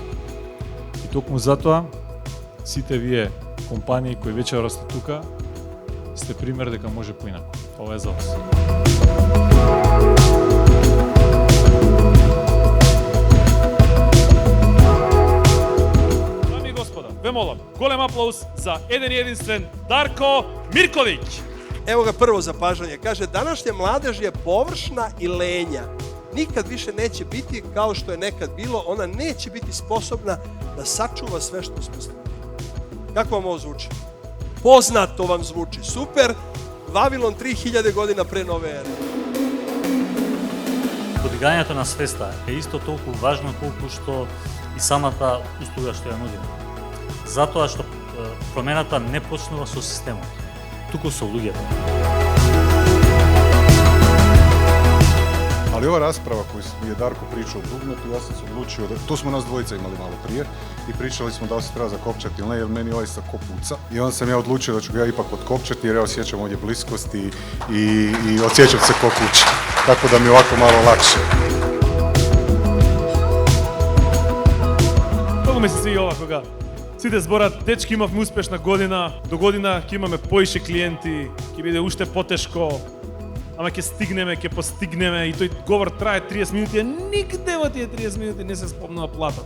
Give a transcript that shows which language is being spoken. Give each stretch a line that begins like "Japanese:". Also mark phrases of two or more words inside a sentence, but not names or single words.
Macedonian: И токму затоа, сите вие компании кои веќе растат тука, сте пример дека може поинаку. Ова е за вас. Дами и господа, ве молам, голем аплауз за еден и единствен Дарко Мирковиќ.
Serbian: Ево ga prvo zapažanje. Kaže, današnja mladež je površna i lenja. Nikad više neće biti kao što je nekad bilo. Ona neće biti sposobna da sačuva sve što smo stvorili. Kako vam ovo zvuči? Poznato vam zvuči. Super. Vavilon 3000 godina pre nove ere.
Macedonian: Подигањето на свеста е исто толку важно колку што и самата услуга што ја нудиме. Затоа што промената не почнува со системот, туку со луѓето.
Bosnian: Ali ova rasprava koju mi je Darko pričao o dugmetu, ja sam se odlučio da, to smo nas dvojica imali malo prije i pričali smo da li se treba zakopčati ili ne, jer meni ovaj sa kopuca. I onda sam ja odlučio da ću ga ja ipak otkopčati jer ja osjećam ovdje bliskost i osjećam se ko kuća. Tako da mi je ovako malo lakše.
Macedonian: Многу ми се свиѓа ова кога сите зборат, дечки имавме успешна година, до година ќе имаме поише клиенти, ќе биде уште потешко, ама ќе стигнеме, ќе постигнеме и тој говор трае 30 минути, а нигде во тие 30 минути не се спомнува платата.